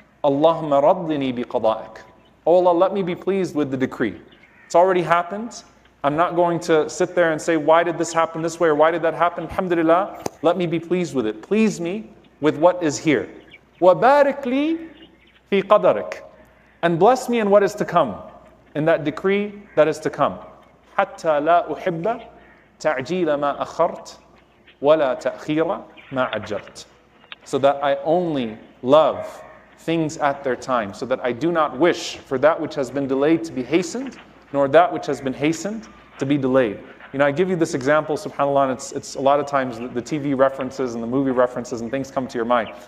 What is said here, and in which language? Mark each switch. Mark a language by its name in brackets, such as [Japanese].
[Arabic] Allahumma raddini bi qada'ik. [English] Oh Allah, let me be pleased with the decree. It's already happened. I'm not going to sit there and say, why did this happen this way or why did that happen? Alhamdulillah, let me be pleased with it. Please me with what is here. [Arabic] Wa barik li fi qadarik. [English] And bless me in what is to come, in that decree that is to come. [Arabic] حتى لا أحب تعجيل ما أخرت ولا تأخير ما عجلت. [English] So that I only love things at their time, so that I do not wish for that which has been delayed to be hastened, nor that which has been hastened to be delayed. You know, I give you this example, subhanAllah, and it's a lot of times the TV references and the movie references and things come to your mind.